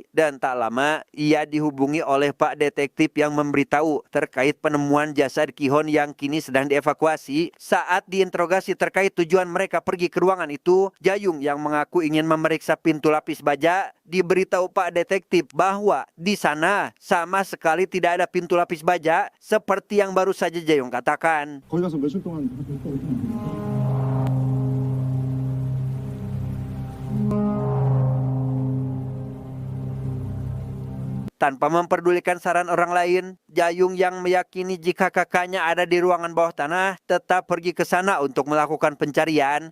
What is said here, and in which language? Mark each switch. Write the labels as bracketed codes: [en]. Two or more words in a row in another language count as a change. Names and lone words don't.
[id] Dan tak lama, ia dihubungi oleh Pak Detektif yang memberitahu terkait penemuan jasad Ki-hon yang kini sedang dievakuasi. Saat diinterogasi terkait tujuan mereka pergi ke ruangan itu, Jayung yang mengaku ingin memeriksa pintu lapis baja, diberitahu Pak Detektif bahwa di sana sama sekali tidak ada pintu lapis baja seperti yang baru saja Jayung katakan. [ko] 거기 가서 며칠 동안 [id] Tanpa memperdulikan saran orang lain, Jayung yang meyakini jika kakaknya ada di ruangan bawah tanah tetap pergi ke sana untuk melakukan pencarian.